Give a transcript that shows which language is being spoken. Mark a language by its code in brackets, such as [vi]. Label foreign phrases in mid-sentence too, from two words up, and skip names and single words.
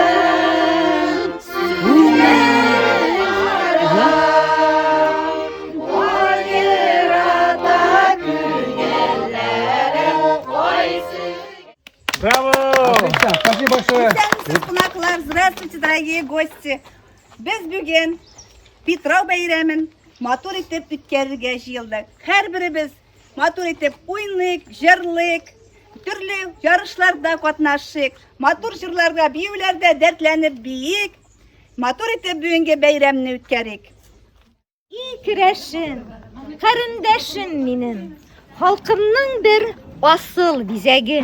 [ru] Браво! Отлично, спасибо большое! Здравствуйте, дорогие гости! [tt] Biz bugün Pitrov bayramın матур итеп үткәрергә җыелдык. Һәрберебез матур итеп уйныйк, җырлыйк, төрле ярышларда катнашыйк, матур җырларга, биюләрдә дәртләнеп биек, матур итеп бүгенге бәйрәмне үткәрик. И көрәшем, карындашым минем, халкымның бер асыл бизәге.